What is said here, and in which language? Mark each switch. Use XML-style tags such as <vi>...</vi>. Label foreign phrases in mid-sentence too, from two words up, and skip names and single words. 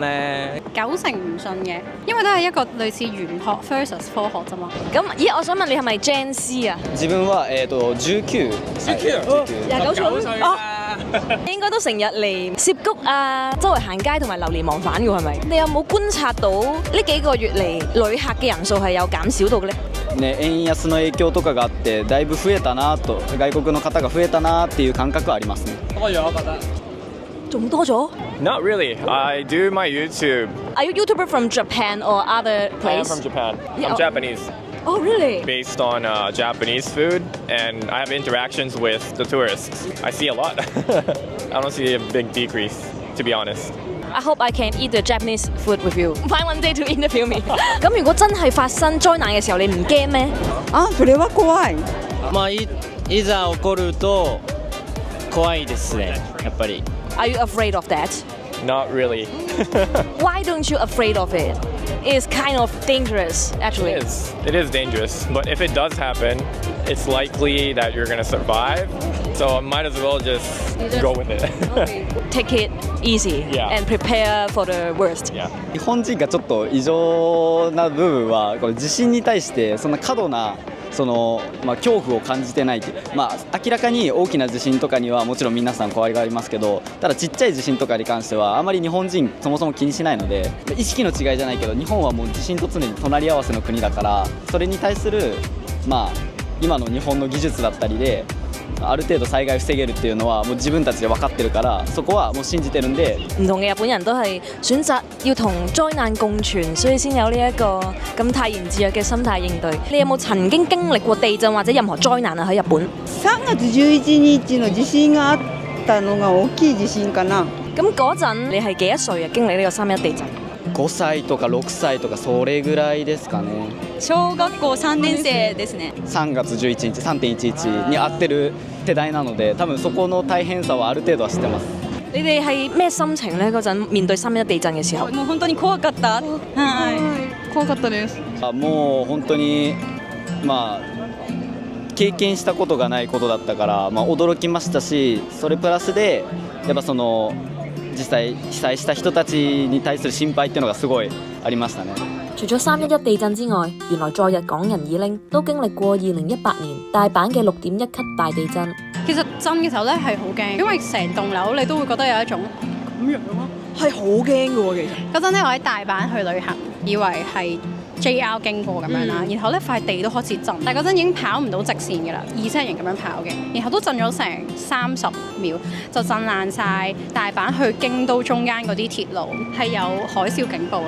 <yue>？90% 唔信嘅，因為都係一個類似玄學 versus 科學啫嘛。咁我想問你係咪 Gen C 啊？</yue> <ja>自分は19。</ja> <yue>29歲應該都成日嚟涉谷啊，周圍行街同埋流連忘返嘅係咪？你有冇觀察到呢幾個月嚟旅客嘅人數係有減少到嘅呢？</yue> <ja>ね、円安の影響とかがあってだいぶ増えたなと、外国の方が増えたなっていう感覚はありますね。</ja> <yue>多咗，我覺得。仲多咗</yue> <en>Not really. I do my YouTube. Are you YouTuber from Japan or other I am place? from Japan. Yeah. I'm Japanese. Oh, really? Based on Japanese food, and I have interactions with the tourists. I see a lot. I don't see a big decrease, to be honest. I hope I can eat the Japanese food with you. Find one day to interview me.</en> <yue>咁如果真係發生災難嘅時候，你唔驚咩？</yue> <ja>それは怖い。まあいざ起こると怖いですね、やっぱり。</ja> <en>Are you afraid of that? Not really. Why don't you afraid of it? It's kind of dangerous, actually. It is dangerous, but if it does happen, it's likely that you're gonna survive. So I might as well just go with it. Take it easy and prepare for the worst. Yeah.</en> <ja>日本人がちょっと異常な部分はこの地震に対してそんな過度な恐怖を感じてないっていう、明らかに大きな地震とかにはもちろん皆さん怖がりますけど、ただちっちゃい地震とかに関してはあまり日本人そもそも気にしないので、意識の違いじゃないけど日本はもう地震と常に隣り合わせの国だから、それに対する今の日本の技術だったりである程度災害を防げるっていうのはもう自分たちで分かってるから、そこはもう信じてるんで。</ja> <yue>唔同嘅日本人都係選擇要同災難共存，所以先有呢一個咁泰然自若嘅心態應對。你有冇曾經經歷過地震或者任何災難啊？喺日本</yue> <ja>3月11日の地震があったのが大きい地震かな。</ja> <yue>咁嗰陣你係幾多歲啊？經歷呢個3.1地震</yue> <ja>5 歳とか6歳とかそれぐらいですかね。小学校3年生ですね。 3月11日 3.11 に合ってる世代なので、多分そこの大変さはある程度は知ってます。</ja> <yue>你哋係咩心情咧？嗰陣面對3.1地震嘅時候，</yue> <ja>もう本当に怖かった。はい。怖かったです。もう本当にまあ経験したことがないことだったから、驚きましたし、それプラスでやっぱその実際被災した人たちに対する心配っていうのがすごいありましたね。</ja> <yue>除咗3.1地震之外，原來昨日港人以拎都經歷過2018年大阪嘅6.1級大地震。其實震嘅時候咧係好驚，因為成棟樓你都會覺得有一種咁樣咯。係好驚嘅喎，其實。嗰陣咧，我喺大阪去旅行，以為係 JR 經過咁樣啦，然後咧塊地都開始震，但係嗰陣已經跑唔到直線嘅啦，2車人咁樣跑嘅，然後都震咗成30秒，就震爛晒大阪去京都中間嗰啲鐵路，係有海嘯警報咯。</yue>